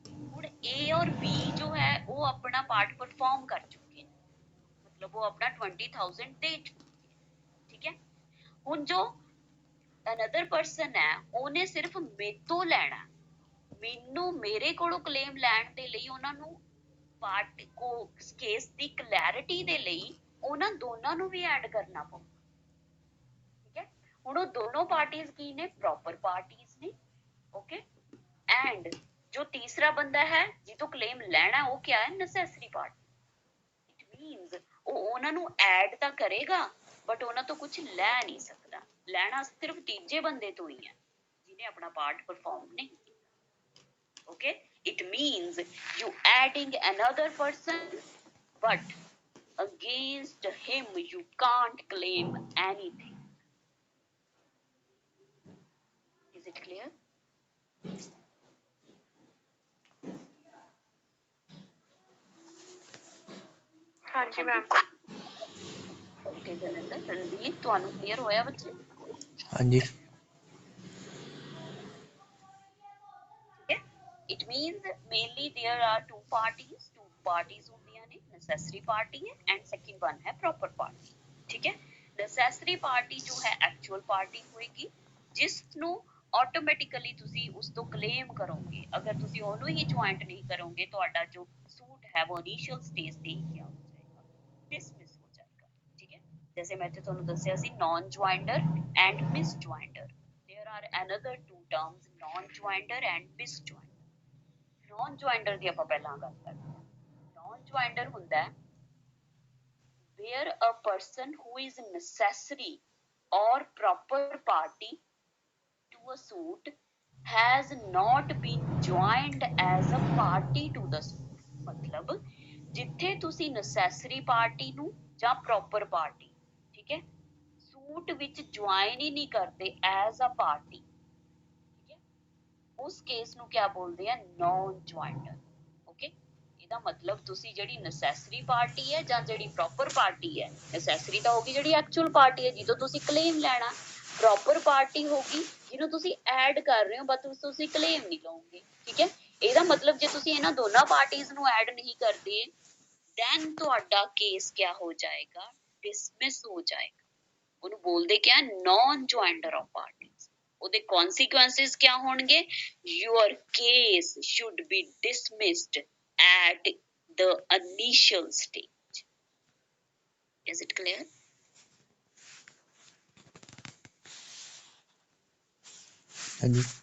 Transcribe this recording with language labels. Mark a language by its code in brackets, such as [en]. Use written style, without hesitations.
[pa] ਹੁਣ [hi] A और B जो है वो अपना पार्ट परफॉर्म कर चुके हैं, मतलब वो अपना 20,000 दे चुके हैं, ठीक है। [pa] ਹੁਣ [hi] जो अनदर पर्सन है [pa] ਉਹਨੇ ਸਿਰਫ ਮੇਤੋਂ ਲੈਣਾ, ਮੈਨੂੰ ਮੇਰੇ ਕੋਲੋਂ ਕਲੇਮ ਲੈਣ ਦੇ ਲਈ ਉਹਨਾਂ ਨੂੰ ਪਾਰਟੀ ਕੋ ਕੇਸ ਦੀ ਕਲੈਰਿਟੀ ਦੇ ਲਈ ਉਹਨਾਂ ਦੋਨਾਂ ਨੂੰ ਵੀ ਐਡ ਕਰਨਾ ਪਊ, ਠੀਕ ਹੈ। ਹੁਣ ਉਹ ਦੋਨੋਂ ਪਾਰਟੀਆਂ ਕੀ ਨੇ? ਪ੍ਰੋਪਰ ਪਾਰਟੀਆਂ ਨੇ, ਓਕੇ। ਐਂਡ ਜੋ ਤੀਸਰਾ ਬੰਦਾ ਹੈ ਜਿਹਤੋਂ ਕਲੇਮ ਲੈਣਾ ਉਹ क्या है? Necessary party. ਇਟ ਮੀਨਸ ਉਹ ਉਹਨਾਂ ਨੂੰ ਐਡ ਤਾਂ ਕਰੇਗਾ ਬਟ ਉਹਨਾਂ ਤੋਂ ਕੁਝ ਲੈ ਨਹੀਂ ਸਕਦਾ। ਲੈਣਾ ਸਿਰਫ ਤੀਜੇ ਬੰਦੇ ਤੋਂ ਹੀ ਹੈ ਜਿਹਨੇ ਆਪਣਾ ਪਾਰਟ ਪਰਫਾਰਮ ਨਹੀਂ ਕੀਤਾ, [en] okay. It means you adding another person but against him you can't claim anything. Is it clear? [hi] हाँ जी मैम। [pa] Okay ਜਨਿੰਦਰ, ਰਣਜੀਤ ਤੁਹਾਨੂੰ ਕਲੀਅਰ ਹੋਇਆ ਬੱਚੇ? [hi] हाँ जी। [en] It means mainly there are two parties [pa] ਹੁੰਦੀਆਂ ਨੇ, [en] necessary party है and second one है proper party, [hi] ठीक है। [pa] necessary party [hi] जो है [pa] actual party ਹੋਏਗੀ ਜਿਸ ਨੂੰ automatically ਤੁਸੀਂ ਉਸ ਤੋਂ claim ਕਰੋਗੇ। ਅਗਰ ਤੁਸੀਂ ਉਹਨੂੰ ਹੀ joint ਨਹੀਂ ਕਰੋਗੇ ਤੁਹਾਡਾ ਜੋ सूट है वो initial stage ਤੇ ਹੀ [hi] क्या हो जाएगा? dismiss हो जाएगा, ठीक है। जैसे मैं [pa] ਇੱਥੇ ਤੁਹਾਨੂੰ ਦੱਸਿਆ ਸੀ [en] non joinder and misjoinder, there are another two terms non joinder and misjoinder। [hi] Non ज्वाइंटर [pa] ਦੀ ਆਪਾਂ ਪਹਿਲਾਂ ਗੱਲ ਕਰਦੇ ਹਾਂ। [en] non joinder [pa] ਹੁੰਦਾ ਹੈ [en] where a person who is necessary or proper party to a suit has not been joined as a party to the suit। [hi] मतलब [pa] ਜਿੱਥੇ ਤੁਸੀਂ necessary party ਨੂੰ ਜਾਂ proper party, ਠੀਕ ਹੈ, ਸੂਟ ਵਿੱਚ ਜੁਆਇਨ ਹੀ ਨਹੀਂ ਕਰਦੇ [en] as a party, [pa] ਉਸ ਕੇਸ ਨੂੰ क्या ਬੋਲਦੇ ਆ? Non ਜੁਆਇੰਟਰ, okay. ਇਹਦਾ ਮਤਲਬ ਤੁਸੀਂ ਜਿਹੜੀ ਨੈਸੈਸਰੀ ਪਾਰਟੀ ਹੈ ਜਾਂ ਜਿਹੜੀ ਪ੍ਰੋਪਰ ਪਾਰਟੀ ਹੈ, ਨੈਸੈਸਰੀ ਤਾਂ ਹੋਗੀ ਜਿਹੜੀ ਐਕਚੁਅਲ ਪਾਰਟੀ ਹੈ ਜਿਹਤੋਂ ਤੁਸੀਂ ਕਲੇਮ ਲੈਣਾ, ਪ੍ਰੋਪਰ ਪਾਰਟੀ ਹੋਗੀ ਜਿਹਨੂੰ ਤੁਸੀਂ ਐਡ ਕਰ ਰਹੇ ਹੋ ਬਟ ਤੁਸੀਂ ਕਲੇਮ ਨਹੀਂ ਲਓਗੇ, ਠੀਕ ਹੈ। ਇਹਦਾ ਮਤਲਬ ਜੇ ਤੁਸੀਂ ਇਹਨਾਂ ਦੋਨਾਂ ਪਾਰਟੀਆਂ ਨੂੰ ਐਡ ਨਹੀਂ ਕਰਦੇ ਦੈਨ ਤੁਹਾਡਾ ਕੇਸ क्या ਹੋ ਜਾਏਗਾ? ਡਿਸਮਿਸ ਹੋ ਜਾਏਗਾ। ਉਹਨੂੰ ਬੋਲਦੇ क्या? Non ਜੁਆਇੰਟਰ of party. ਉਹਦੇ [en] consequences [pa] क्या ਹੋਣਗੇ? [en] your case should be dismissed at the initial stage. Is it clear? [hi] हाँ जी।